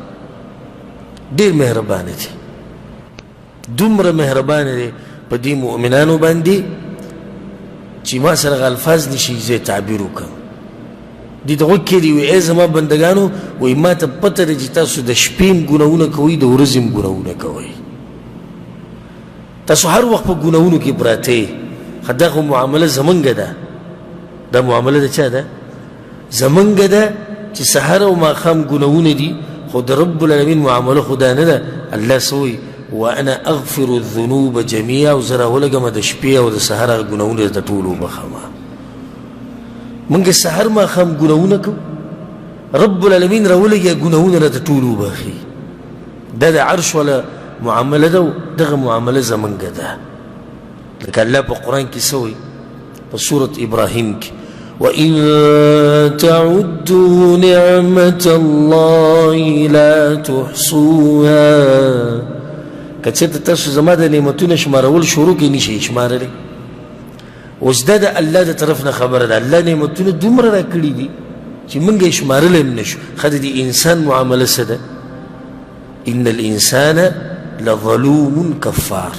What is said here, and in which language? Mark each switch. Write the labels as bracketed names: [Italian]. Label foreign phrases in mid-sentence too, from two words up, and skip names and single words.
[Pashto] ډېر مهربان دی دومره مهربان دی په دې مؤمنانو باندې چې ما سره هغه الفاظ نشي زه تعبیر وکړم دې ته غوږ کېدي وي ای زما بندګانو وایي ما ته پته ده چې تاسو د شپې هم ګناهونه کوئ د ورځې هم ګناهونه کوئ تاسو هر وخت په ګناهونو کې پراته یئ ښه دا خو معامله زمونږ ده دا معامله د چا ده زمونږ ده چې سحر او ماښام ګناهونه دي خو د رب العالمین معامله خو دا نه ده الله څه وایي [Arabic] وانا اغفر الذنوب جميعا [Pashto] زه راولګمه د شپې او د سحر هغه ګناهونه د ټول وبخمه موږ سحر ماښام ګناهونه کوو رب العالمین راولګي ګناهونه د ټول وبخي دا د عرش ولا معامله ده دغه معامله زمونږ ده لکه الله په قرآن کې څه وایي په سورة ابراهیم کې [Arabic] وَإِن تَعُدُّوا نِعْمَةَ اللَّهِ لَا تُحْصُوهَا [Pashto] که چېرته تاسو زما د نعمتونو شمارول شروع کړئ نشئ شمارلی اوس دا د الله د طرف نه خبره ده الله نعمتونه دومره راکړي دي چې موږ یې شمارلی هم نشو ښه د دې انسان معامله څه ده [Arabic] ان الانسان لظلوم کفار